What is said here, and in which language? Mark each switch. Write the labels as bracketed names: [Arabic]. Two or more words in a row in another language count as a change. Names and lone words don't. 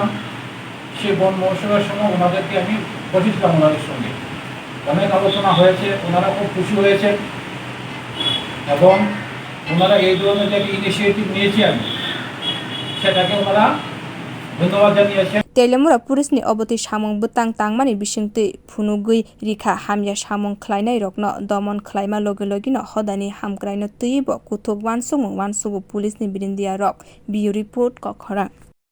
[Bangla] সেই বন মহোৎসবের সময় ওনাদেরকে আমি বসেছিলাম, ওনাদের সঙ্গে অনেক আলোচনা হয়েছে, ওনারা খুব খুশি হয়েছেন এবং ওনারা এই ধরনের যে ইনিশিয়েটিভ নিয়েছেন সেটাকে ওনারা ধন্যবাদ জানিয়েছেন। [Kok Borok] Teliamura pulisni oboti samung butang tangmani bisingtui phunugui rikha hamya samung khwlainai rogno domon khwlaima loge logino hodani hamkraino tui bo kuthuk wansukmung wansugo pulisni birindia rok. [English] Bio report [Kok Borok] khorok.